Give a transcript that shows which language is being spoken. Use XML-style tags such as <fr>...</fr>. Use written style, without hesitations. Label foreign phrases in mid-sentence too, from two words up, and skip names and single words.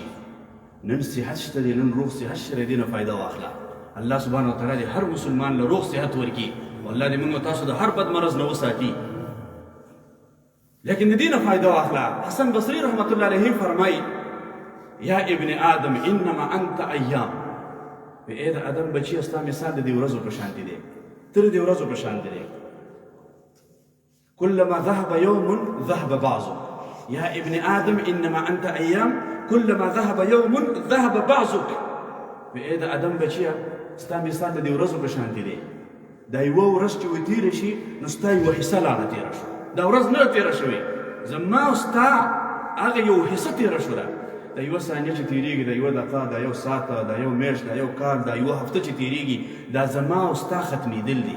<ps>نن صحت شته دی، نن روغ صحت شته دی، دې نه فایده واخله.</ps> <ar>الله سبحانه وتعالی</ar> <ps>دې هر مسلمان له روغ صحت ورکړي او الله دې موږ او تاسو د هر بد مرض نه وساتي. لیکن د دې نه فایده واخله.</ps> <ar>حسن بصري رحمت الله علیه فرمایي یا ابن آدم انما انت ایام.</ar> <ps>ای د آدم بچي، ستا مثال د دې ورځو په شانتې دی، ته د دې ورځو په شانتې دی.</ps> <ar>كلما ذهب يوم ذهب بعضه. يا ابن آدم إنما أنت أيام كلما ذهب يوم ذهب بعضك.</ar> <ps>ای د آدم بچیه، ستا مثال د دې ورځو په شانتې دی. دا یوه ورځ چې وتېره شي نو ستا یوه حصه لاړه تېره شوه. دا ورځ نه ده تېره شوې، زما او ستا هغه یو حصه تېره شوله. دا یوه ثانیه چې تېرېږي، دا یوه دقیقه، دا یو ساعته، دا یو میاشت، دا یو کال، دا یوه هفته چې تېرېږي، دا زما او ستا ختمېدل دي.</ps>